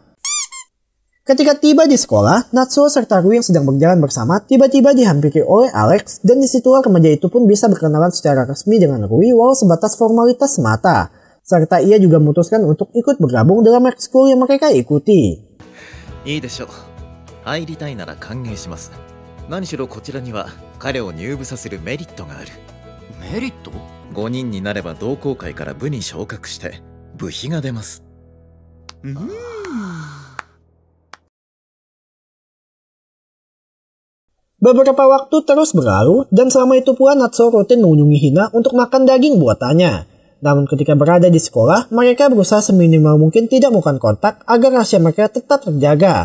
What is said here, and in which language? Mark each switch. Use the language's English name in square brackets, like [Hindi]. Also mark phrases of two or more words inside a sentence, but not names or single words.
[Indonesian] Ketika tiba di sekolah, Natsuo serta Rui yang sedang berjalan bersama tiba-tiba dihampiri oleh Alex, dan disitulah remaja itu pun bisa berkenalan secara resmi dengan Rui walau sebatas formalitas semata. Serta ia juga memutuskan untuk ikut bergabung dalam ekskul yang mereka ikuti. [Japanese] いいでしょう。入りたいなら歓迎します。何しろこちらには彼を入部させるメリットがある。メリット？5人になれば同好会から部に昇格して部費が出ます。 [Indonesian] Beberapa waktu terus berlalu dan selama itu pula Natsuo rutin mengunjungi Hina untuk makan daging buatannya. Namun ketika berada di sekolah, mereka berusaha seminimal mungkin tidak melakukan kontak agar rahasia mereka tetap terjaga.